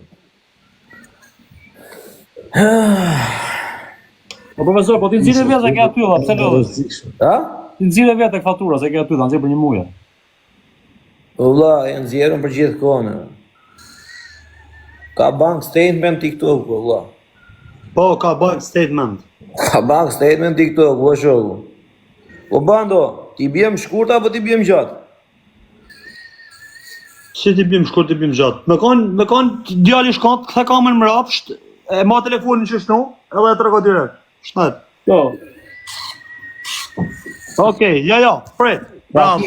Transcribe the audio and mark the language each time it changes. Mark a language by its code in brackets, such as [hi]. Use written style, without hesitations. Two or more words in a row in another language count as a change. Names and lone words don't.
[sq] O profesor, po ti nxirë vetë ke aty, pse lodhesh? Ha? Ti nxirë vetë fatura se ke aty, ta nxjerr për një muaj. Valla, janë nxjerrën për gjithë kohën. Ka [en] bank statement [sq] TikTok, valla. Po, ka [en] bank statement. [sq] Ka [en] bank statement [sq] TikTok, valla shoku. Po bando, ti bjem shkurt apo ti bjem gjatë? Si ti bim shkurt, ti bim gjatë. Me kon djali shkon, kthe kamën mrapsht, e ma telefonin që shtu, edhe e trego direkt. Shtet. Jo. Okej, jo, prit. Bravo.